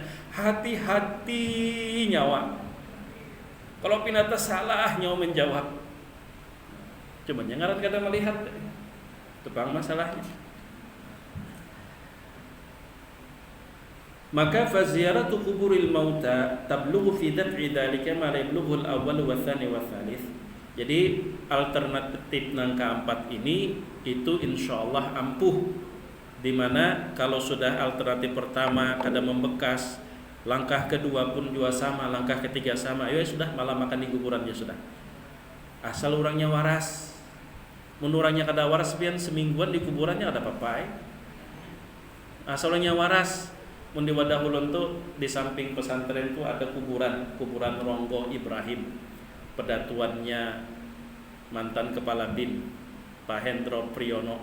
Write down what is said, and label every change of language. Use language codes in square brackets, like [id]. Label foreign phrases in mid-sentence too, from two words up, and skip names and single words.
[bjn] Hati-hati nyawa. Kalau pinata salah nyawa menjawab. Cuman yang ngaran kada melihat. Tepang masalahnya. Maka [ar] فزيارة قبور الموتى تبلغ في دفع ذلك ما لا يبلغ الأول والثاني والثالث. [bjn] Jadi alternatif nang keempat ini itu insyaallah ampuh, di mana kalau sudah alternatif pertama kada membekas, langkah kedua pun juga sama, langkah ketiga sama, ya sudah malah makan di kuburan ya sudah. Asal orangnya waras. Mun orangnya kada waras pian semingguan di kuburannya ada apa-apa. Asal orangnya waras. Mun di wadah ulun tuh di samping pesantren tuh ada kuburan Ronggo Ibrahim, pedatuannya mantan kepala BIN Pak Hendro Priyono.